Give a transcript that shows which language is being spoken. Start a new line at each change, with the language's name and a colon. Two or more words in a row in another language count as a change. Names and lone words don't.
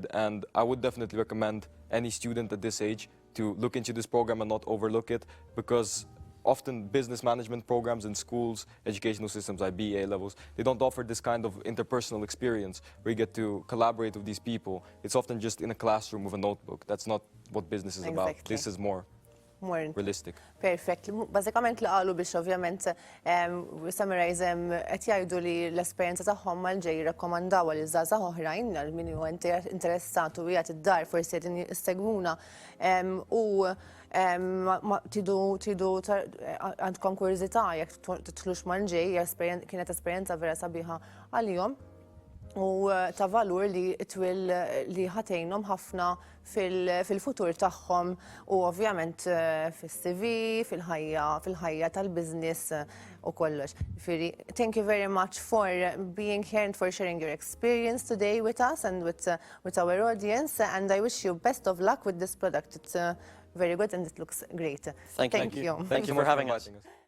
English: And I would definitely recommend any student at this age to look into this program and not overlook it, because often business management programs in schools, educational systems, IB, A levels, they don't offer this kind of interpersonal experience where you get to collaborate with these people. It's often just in a classroom with a notebook. That's not what business is about. This is more realistic. Perfect.
Maltese: Bażikament li qalu biex ovvjament summarize qed jgħidu li l-esperjenza tagħhom mal-JAYE jirrakkomandaw għal iż-żgħażagħ oħrajn għal min huwa interessat u qiegħed id-dar forsi qegħdin jissegwuna u tridu għandkom kurjożità jekk tidħlux mal-JAYE kienet esperjenza vera sabiħa għalihom. u ta' valur li twil li ħatejnhom ħafna fil-futur tagħhom u ovvjament fis-CV, fil-ħajja tal-business u kollox.
English: Thank you very much for being here and for sharing your experience today with us and with our audience, and I wish you best of luck with this product. It's very good and it looks great. Thank you. Thank you. Thank you for having us.